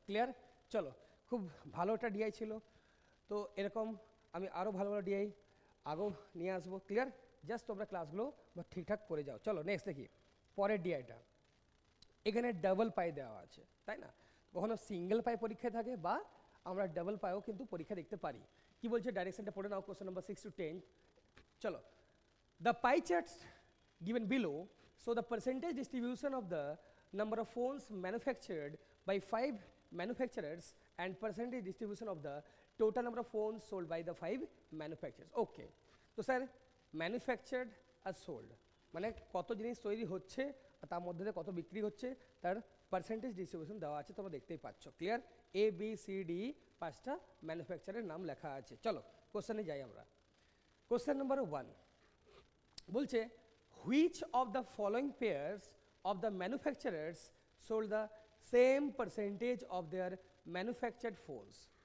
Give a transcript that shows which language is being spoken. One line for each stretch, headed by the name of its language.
Bangla: Clear, চলো খুব ভালো একটা ডিআই ছিল, তো এরকম আমি আরও ভালো ভালো ডিআই আগেও নিয়ে আসবো। ক্লিয়ার, জাস্ট তোমরা ক্লাসগুলো ঠিকঠাক করে যাও। চলো নেক্সট দেখি পরের ডিআইটা। এখানে ডাবল পাই দেওয়া আছে, তাই না? কখনো সিঙ্গেল পাই পরীক্ষায় থাকে বা আমরা ডাবল পাইও কিন্তু পরীক্ষা দেখতে পারি। কি বলছে ডাইরেকশনটা পড়ে নাও, কোশ্চেন নাম্বার 6 to 10। চলো,
English: the pie charts given below show the percentage distribution of the number of phones manufactured by 5 manufacturers and percentage distribution of the total number of phones sold by the 5 manufacturers.
Bangla: Okay, তো sir manufactured are sold মানে কত জিনিস তৈরি হচ্ছে আর তার মধ্যে কত বিক্রি হচ্ছে তার পার্সেন্টেজ ডিস্ট্রিবিউশন দেওয়া আছে, তোমরা দেখতেই পাচ্ছ। Clear, A B C D 5টা ম্যানুফ্যাকচারের নাম লেখা আছে। চলো কোশ্চেনে যাই আমরা। কোশ্চেন নাম্বার 1 বলছে
English: Which of the following pairs of the manufacturers sold the same percentage of their manufactured phones.